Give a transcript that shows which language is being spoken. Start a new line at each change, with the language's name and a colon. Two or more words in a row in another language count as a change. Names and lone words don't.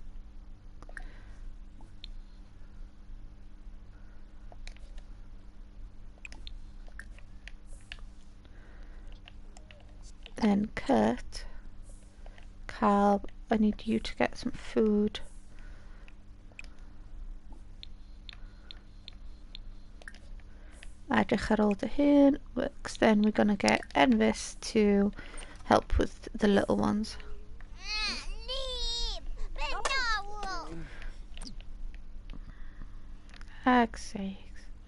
English: Then Kurt, Carl, I need you to get some food.
Welsh: Edrych ar ôl dy hun works.
English: Then we're gonna get Envis to help with the little ones. Heck's sakes.